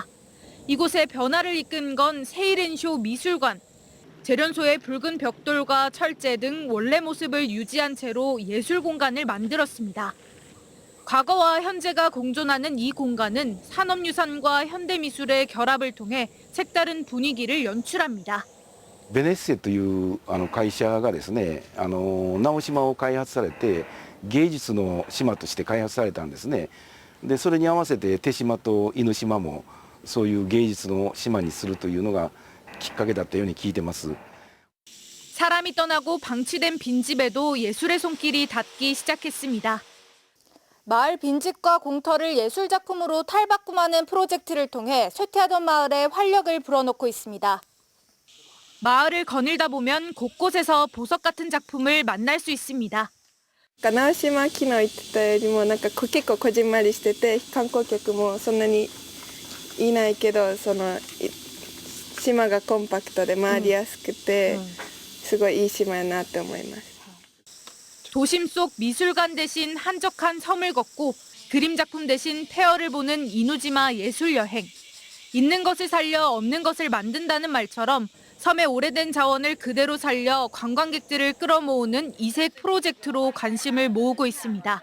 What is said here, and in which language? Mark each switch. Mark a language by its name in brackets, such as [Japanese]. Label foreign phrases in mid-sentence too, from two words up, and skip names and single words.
[Korean] 이곳에 변화를 이끈 건 세이렌쇼 미술관. 재련소의 붉은 벽돌과 철제 등 원래 모습을 유지한 채로 예술 공간을 만들었습니다. 과거와 현재가 공존하는 이 공간은 산업유산과 현대미술의 결합을 통해 색다른 분위기를 연출합니다. [Japanese] ベネッセという会社がですね、直島を開発されて芸術の島として開発されたんですね。でそれに合わせて手島と犬島もそういう芸術の島にするというのがきっかけだったように聞いてます。 [Korean] 사람이 떠나고 방치된 빈집에도 예술의 손길이 닿기 시작했습니다. 마을 빈집과 공터를 예술 작품으로 탈바꿈하는 프로젝트를 통해 쇠퇴하던 마을에 활력을 불어넣고 있습니다. 마을을 거닐다 보면 곳곳에서 보석 같은 작품을 만날 수 있습니다. [Japanese] 直島昨日言ってたよりも結構こじんまりしてて観光客もそんなにいないけど島がコンパクトで回りやすくてすごいいい島やなって思います. [Korean] 도심 속 미술관 대신 한적한 섬을 걷고 그림 작품 대신 폐허를 보는 이누지마 예술 여행. 있는 것을 살려 없는 것을 만든다는 말처럼 섬의 오래된 자원을 그대로 살려 관광객들을 끌어모으는 이색 프로젝트로 관심을 모으고 있습니다.